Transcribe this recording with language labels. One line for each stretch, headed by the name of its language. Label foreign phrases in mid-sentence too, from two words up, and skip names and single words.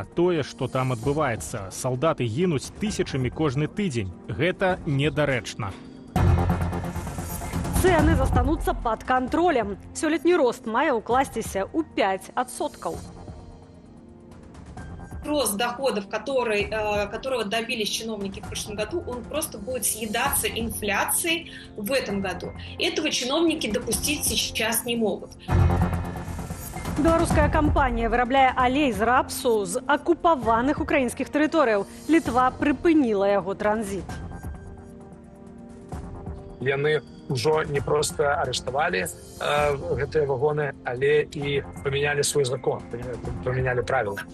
Belarusian: Тое, што там адбываецца. Салдаты гінуць тысячамі кожны тыдзень. Гэта недарэчна. Цэны застануцца пад кантролем. Сёлетні рост мае ўкласціся ў 5%.
Russian: Рост доходов, которого добились чиновники в прошлом году, он просто будет съедаться инфляцией в этом году. Этого чиновники допустить сейчас не могут.
Belarusian: Беларуская кампанія вырабляе алей з рапсу з акупаваных украінскіх тэрыторыяў. Літва прыпыніла яго транзіт. Яны ўжо не проста арыштавалі гэтыя вагоны, але і памянялі свой закон, памянялі правілы.